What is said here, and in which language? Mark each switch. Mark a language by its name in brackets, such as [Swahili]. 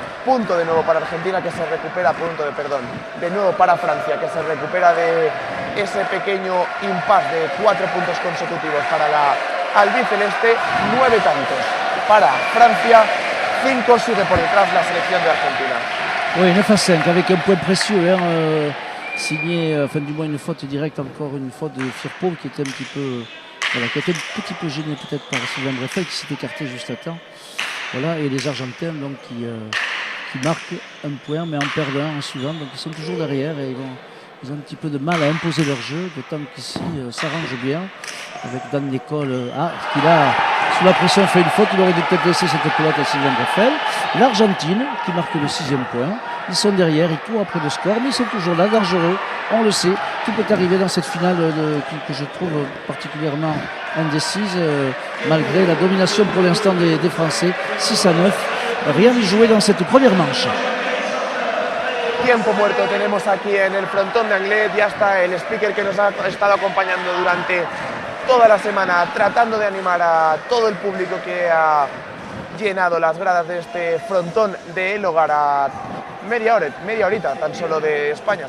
[Spanish] Punto de nuevo para Argentina que se recupera, de nuevo para Francia que se recupera de ese pequeño impasse de 4 puntos consecutivos para la albiceleste, 9 tantos para Francia, 5 sigue por detrás la selección de Argentina. [French] Oui, 9-5 avec un point précieux signé, enfin du moins une faute directe, encore une faute de Firpo qui était un petit peu, voilà, qui était un petit peu gêné peut-être par Sylvain Breffel qui s'est écarté juste à temps. Voilà, et les Argentins donc qui marquent un point mais en perdent un en suivant, donc ils sont toujours derrière et ils ont un petit peu de mal à imposer leur jeu, d'autant qu'ici s'arrange bien avec Dan Nicole qui là sous la pression fait une faute, il aurait dû peut-être laisser cette pelote à Sylvain Breffel. L'Argentine qui marque le 6e point, ils sont derrière, ils courent après le score mais ils sont toujours là, dangereux, on le sait, tout peut arriver dans cette finale que je trouve particulièrement indécise malgré la domination pour l'instant des Français, 6-9. Rien n'est joué dans cette première manche. [Spanish] Tiempo muerto tenemos aquí en el frontón de Anglet, ya está el speaker que nos ha estado acompañando durante toda la semana, tratando de animar a todo el público que ha llenado las gradas de este frontón de El Hogar a media horita tan solo de España.